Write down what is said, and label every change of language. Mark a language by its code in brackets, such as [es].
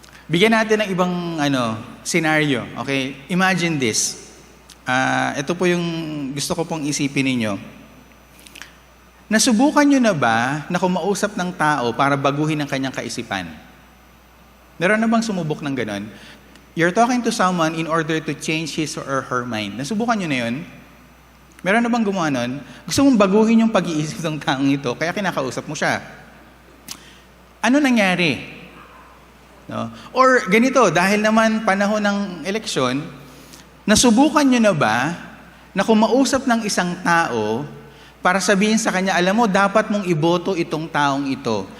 [tl] Bigyan natin ng ibang scenario. Okay? [en] Imagine this. [tl] Ito po yung gusto ko pong isipin ninyo. Nasubukan nyo na ba na kumausap ng tao para baguhin ang kanyang kaisipan? Meron na bang sumubok ng ganon? [en] You're talking to someone in order to change his or her mind. [tl] Nasubukan nyo na yun? Meron na bang gumawa nun? Gusto mong baguhin yung pag-iisip ng taong ito, kaya kinakausap mo siya. Ano nangyari? No? Or ganito, dahil naman panahon ng eleksyon, nasubukan nyo na ba na kumausap ng isang tao para sabihin sa kanya, alam mo, dapat mong iboto itong taong ito.